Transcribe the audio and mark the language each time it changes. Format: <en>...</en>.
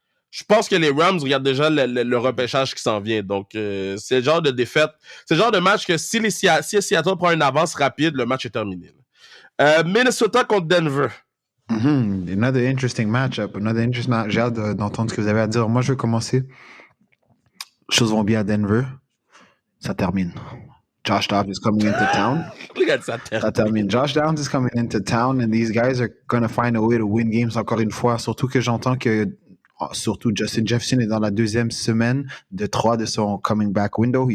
<fr>Je pense que les Rams regardent déjà le repêchage qui s'en vient. Donc, c'est le genre de défaite. C'est le genre de match que si Seattle prend une avance rapide, le match est terminé. Minnesota contre Denver.</fr> <en>Another interesting matchup.</en> <fr>J'ai hâte d'entendre ce que vous avez à dire. Moi, je vais commencer. Les choses vont bien à Denver. Ça termine.</fr> <en>Josh Dobbs is coming into town.</en> <fr>Ça termine.</fr> <en>Josh Dobbs is coming into town, and these guys are going to find a way to win games</en> <fr>encore une fois. Surtout que j'entends que Justin Jefferson est dans la deuxième semaine de 3 de son coming back window.</fr>